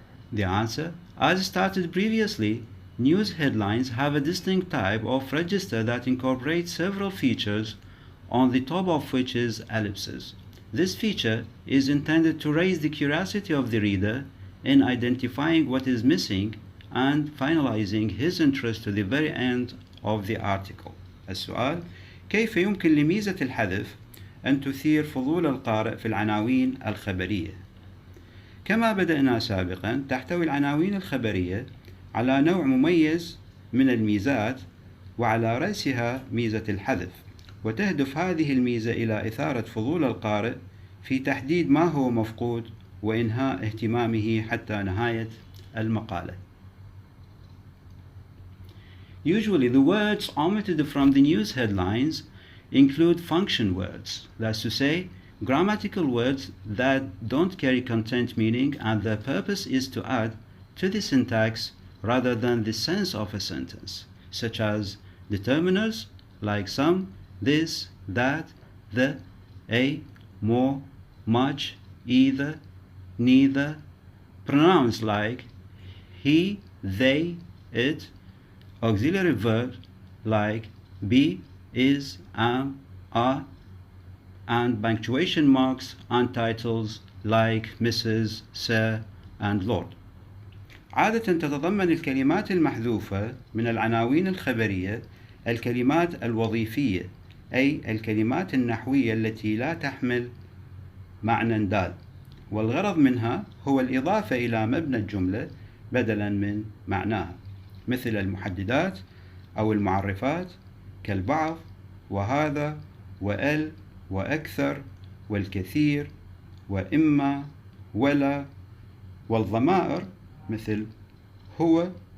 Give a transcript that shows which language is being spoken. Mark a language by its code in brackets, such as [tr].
[en] The answer: as stated previously, news headlines have a distinct type of register that incorporates several features, on the top of which is ellipses. This feature is intended to raise the curiosity of the reader in identifying what is missing and finalizing his interest to the very end of the article. [ar] السؤال: كيف يمكن لميزة الحذف أن تثير فضول القارئ في العناوين الخبرية؟ كما بدأنا سابقا، تحتوي العناوين الخبرية على نوع مميز من الميزات، وعلى رأسها ميزة الحذف، وتهدف هذه الميزة إلى إثارة فضول القارئ في تحديد ما هو مفقود وإنهاء اهتمامه حتى نهاية المقالة. [en] Usually the words omitted from the news headlines include function words, that's to say, grammatical words that don't carry content meaning and their purpose is to add to the syntax rather than the sense of a sentence, such as determiners like some, this, that, the, a, more, much, either, neither, pronouns like he, they, it, auxiliary verbs like be, is, am, are, and punctuation marks and titles like Mrs., Sir, and Lord. [ar] عادة تتضمن الكلمات المحذوفة من العناوين الخبرية الكلمات الوظيفية، أي الكلمات النحوية التي لا تحمل معنى دال، والغرض منها هو الإضافة إلى مبنى الجملة بدلا من معناها، مثل المحددات أو المعرفات كالبعض وهذا وال وأكثر والكثير وإما ولا، والضمائر مثل هو،